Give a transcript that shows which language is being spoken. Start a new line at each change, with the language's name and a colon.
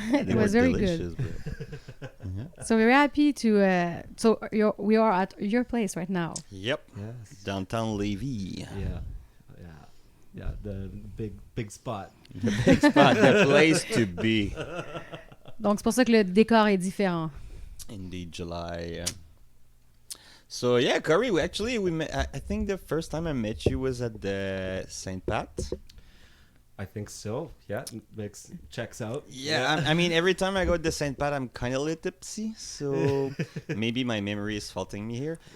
English: They was were very delicious, good. bro. Yeah. So, we're happy to... we are at your place right now. Yep. Yes. Downtown Levy. Yeah, the big spot. The big spot, the place to be.
French: Donc, c'est pour ça que le décor est différent.
English: Indeed, July. So yeah, Kori, we met. I think the first time I met you was at the St. Pat. I think so. Yeah, checks out. Yeah, I mean, every time I go to St. Pat, I'm kind of a little tipsy, so maybe my memory is faulting me here.